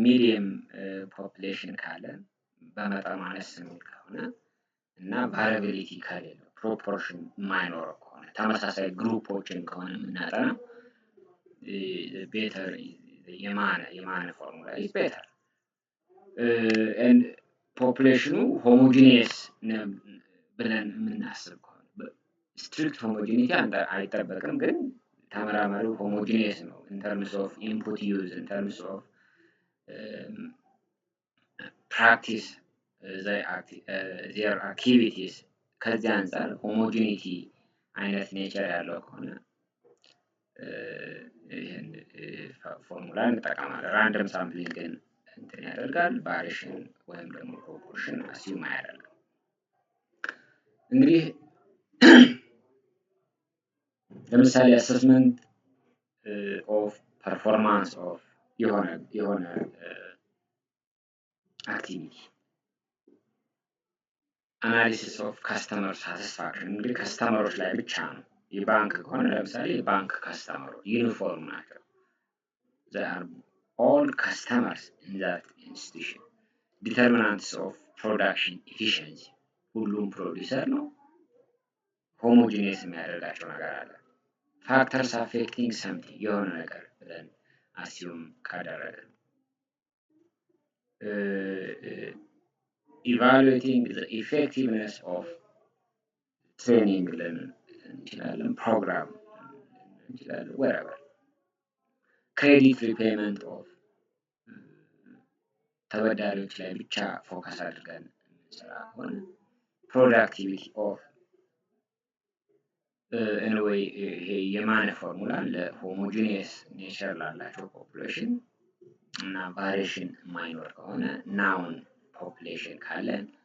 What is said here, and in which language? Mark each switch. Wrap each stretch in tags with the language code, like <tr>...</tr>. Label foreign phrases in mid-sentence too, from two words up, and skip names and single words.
<en>medium population</en> <am>ካለን በመጠኑ አነስ የሚል ከሆነ እና ቫሪያቢሊቲ ከሌለው ፕሮፖርሽን የማይኖረው ከሆነ ተመሳሳይ ግሩፖችን ከሆነ የምናጠናው</am> <en>better Yamane formula is better</en> <am>ፖፕሌሽኑ ሆሞጂኒየስ ብለን የምናስብ ከሆነ</am> <en>strict homogeneity</en> <am>አይጠበቅም፣ ግን ተመራማሪው ሆሞጂኒየስ ነው</am> <en>in terms of input use, in terms of practice their activities</en> <am>ከዚህ አንጻር ሆሞጂኒቲ አይነት ኔቸር ያለው ከሆነ ይህን ፎርሙላ እንጠቀማለን።</am> <en>random sampling</en> <am>ግን እንትን ያደርጋል፣ ቫሪሽን ወይም ደግሞ ፕሮፖርሽን አሲዩም አያደርግም። እንግዲህ ለምሳሌ</am> <en>assessment of performance of</en> <am>የሆነ አክቲቪቲ</am> <en>analysis of customer satisfaction</en> <am>እንግዲህ ከስተመሮች ላይ ብቻ ነው። የባንክ ከሆነ ለምሳሌ የባንክ ከስተመሮች ዩኒፎርም ናቸው።</am> <en>they are all customers in that institution. determinants of production efficiency</en> <am>ሁሉም ፕሮዲውሰር ነው። ሆሞጂኒየስ የሚያደርጋቸው ነገር አለ።</am> <en>factors affecting something</en> <am>የሆነ ነገር ብለን አሲዩም ካደረግን</am> <en>evaluating the effectiveness of training</en> <am>እንችላለን፣ ፕሮግራም እንችላለን፣</am> <en>wherever credit repayment of</en> <am>ተበዳሪዎች ላይ ብቻ ፎከስ አድርገን የምንሰራ ከሆነ</am> <en>productivity of anyway</en> <am>ይሄ የማነ ፎርሙላ ለሆሞጂኒየስ ኔቸር ላላቸው ፖፑሌሽን እና ቫሪዬሽን የማይኖር ከሆነ</am> <en>known population</en> <am>ካለን</am>